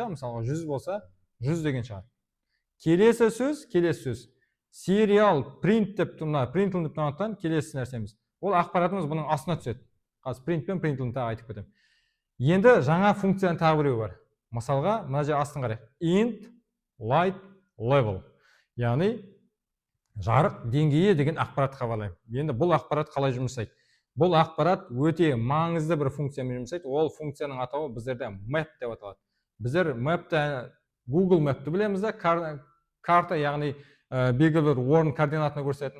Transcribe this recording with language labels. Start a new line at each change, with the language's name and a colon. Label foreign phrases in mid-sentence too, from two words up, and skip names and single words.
Kazakh: Мысалға 100 болса, 100 деген шығады. Келесі сөз
English: serial print
Kazakh: деп мына println деп танытқан келесі нәрсеміз. Ол ақпаратымыз бұның астына түседі. Қазір print пен println тағы айтып кетемін. Енді жаңа функцияның тағы біреуі бар. Мысалға, мына жерде астын қарайық.
English: Int light level.
Kazakh: Яғни жарық деңгейі деген ақпарат хабарлаймын. Енді бұл ақпарат қалай жұмыс жасайды? Бұл ақпарат өте маңызды бір функциямен жұмыс жасайды. Ол функцияның атауы біздерде map деп аталады. Біздер map'ті Google Map'ті білеміз де, карта, яғни белгілі бір орын координатына көрсететін.